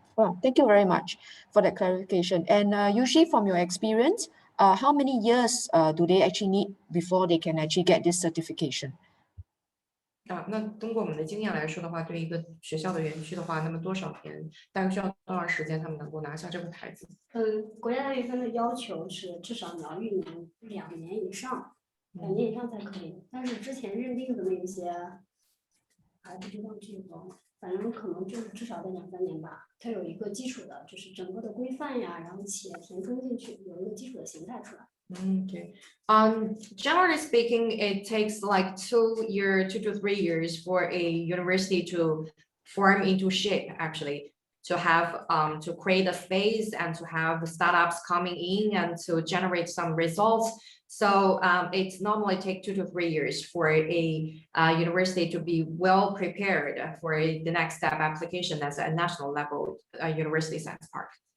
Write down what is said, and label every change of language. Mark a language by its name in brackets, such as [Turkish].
[English] Well, thank you very much for that clarification. And usually from your experience, how many years do they actually need before they can actually get this certification? [Chinese] 那通过我们的经验来说的话，对一个学校的园区的话，那么多少年，大概需要多长时间，他们能够拿下这个牌子？国家大学分的要求是至少你要运营2年以上，2年以上才可以。但是之前认定的那些，还不知道这个，反正可能就是至少得2、3年吧。它有一个基础的，就是整个的规范呀，然后企业填充进去，有一个基础的形态出来。 [English] Okay. Generally speaking, it takes like 2 to 3 years for a university to form into shape, actually, to have to create a space and to have the startups coming in and to generate some results. So it normally take 2 to 3 years for a university to be well prepared for the next step application as a national level university science park.